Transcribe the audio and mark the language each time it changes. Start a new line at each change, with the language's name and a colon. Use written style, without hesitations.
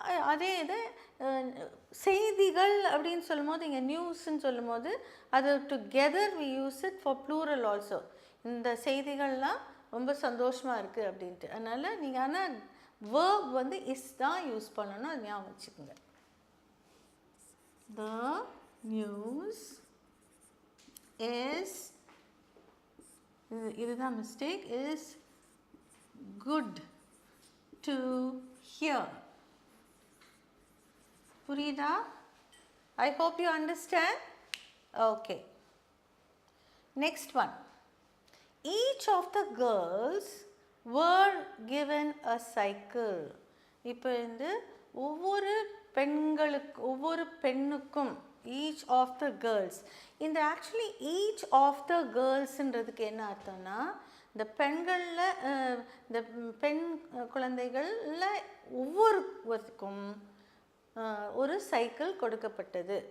Tamil: அதே இது செய்திகள் அப்படின்னு சொல்லும் போது, இங்கே நியூஸ்ன்னு சொல்லும் போது அது
English: Together we use it for plural also.
Tamil: இந்த செய்திகள்லாம் ரொம்ப சந்தோஷமாக இருக்குது அப்படின்ட்டு. அதனால் நீங்கள் ஆனால் வேர்ப் வந்து இஸ் தான் யூஸ் பண்ணணும், அது ஞாபகம் வச்சுக்கோங்க.
English: The news is,
Tamil: இதுதான் mistake,
English: is good to hear.
Tamil: புரியுதா?
English: I hope you understand. Okay, next one. Each of the girls were given a cycle.
Tamil: இப்போ இந்த ஒவ்வொரு பெண்ணுக்கும்
English: each of the girls,
Tamil: இந்த ஆக்சுவலி each of the girlsன்றதுக்கு என்ன அர்த்தம்னா, இந்த பெண்களில் இந்த பெண் குழந்தைகளில் ஒவ்வொருவருக்கும் ஒரு சைக்கிள் கொடுக்கப்பட்டது.